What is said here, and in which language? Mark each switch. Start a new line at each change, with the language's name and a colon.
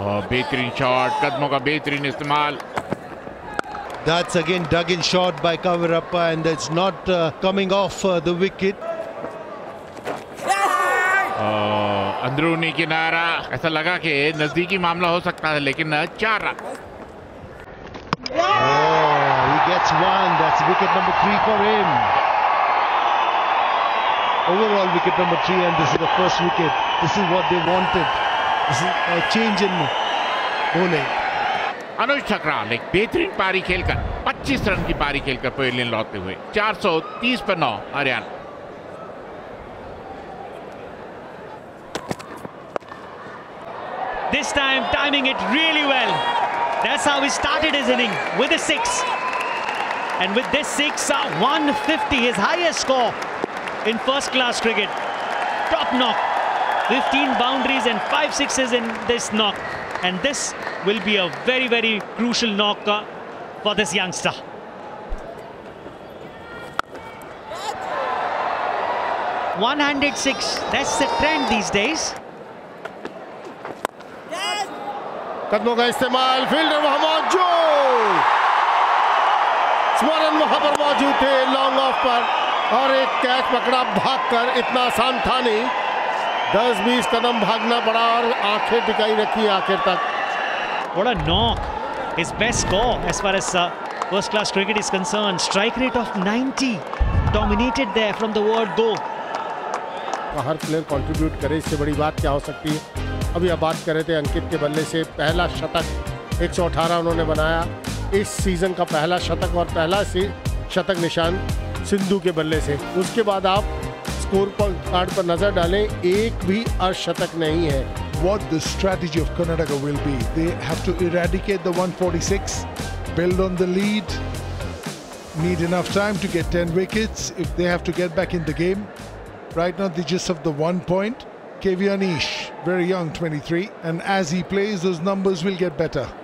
Hindi: बेहतरीन शॉट, कदमों का बेहतरीन इस्तेमाल।
English: That's again dug in shot by Kavirappa, and it's not coming off the wicket.
Hindi: अंदरूनी किनारा, ऐसा लगा कि नजदीकी मामला हो सकता है, लेकिन 4 run.
English: He gets 1. That's wicket number 3 for him. Overall wicket number 3, and this is the first wicket. This is what they wanted. This is a change in bowling.
Hindi: अनुज ठकराल एक बेहतरीन पारी खेलकर 25 रन की पारी खेलकर पवेलियन लौटते हुए 430 पर 9 Haryana.
English: This time timing it really well. That's how he started his inning, with a 6. And with this 6, 150, his highest score in first class cricket. Top knock, 15 boundaries and 5 sixes in this knock. And this will be a very, very crucial knock for this youngster. One-handed 6, that's the trend these days.
Hindi: कदमों का इस्तेमाल, fielder वहां मौजूद, स्मरण वहां पर मौजूद थे लॉन्ग ऑफ पर, और एक कैच पकड़ा भागकर। इतना आसान था नहीं, 10-20 कदम भागना पड़ा और आंखें टिकाई रखी आखिर तक।
English: What a knock! His best score as far as first class cricket is concerned. Strike rate of 90, dominated there from the word go.
Hindi: हर player contribute करे, इससे बड़ी बात क्या हो सकती है। अभी आप बात कर रहे थे अंकित के बल्ले से पहला शतक 118 उन्होंने बनाया, इस सीजन का पहला शतक, और पहला शतक निशान सिंधु के बल्ले से। उसके बाद आप स्कोर कार्ड पर नजर डालें, एक भी अर्धशतक नहीं है।
English: What the strategy of Karnataka will be, they have to eradicate the 146, build on the lead, need enough time to get 10 wickets if they have to get back in the game. Right now they just have the 1 point. KV Anish, very young, 23, and as he plays, those numbers will get better.